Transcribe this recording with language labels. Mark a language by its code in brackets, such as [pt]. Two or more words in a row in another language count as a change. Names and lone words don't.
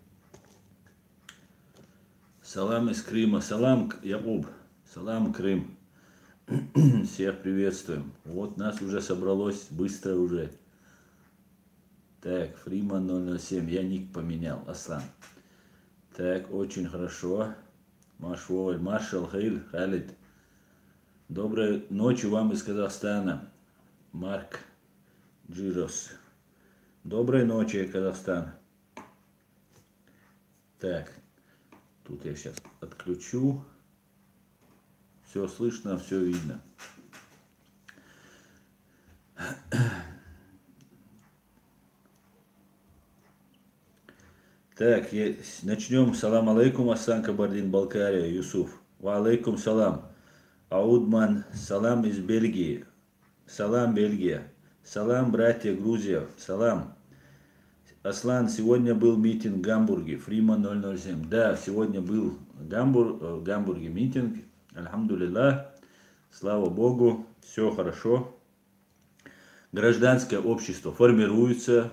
[ru] Салам из Крыма. Салам, Якуб. Салам, Крым. Всех приветствуем. Вот нас уже собралось быстро уже. Так, Фриман 007. Я ник поменял. Аслан. Так, очень хорошо. Машволь. Маршал Хейл. Халид. Доброй ночи вам из Казахстана. Марк Джирос. Доброй ночи, Казахстан. Так. Тут я сейчас отключу. Все слышно, все видно. Так, начнем. [ar] سلام عليكم, [ru] Асан Кабардин, Балкария, Юсуф. [ar] وعليكم السلام. [ru] Аудман, салам из Бельгии. Салам, Бельгия. Салам, братья, Грузия. Салам. Аслан, сегодня был митинг в Гамбурге. Фриман 007. Да, сегодня был в Гамбурге митинг. Альхамдулиллах. Слава Богу. Все хорошо. Гражданское общество формируется.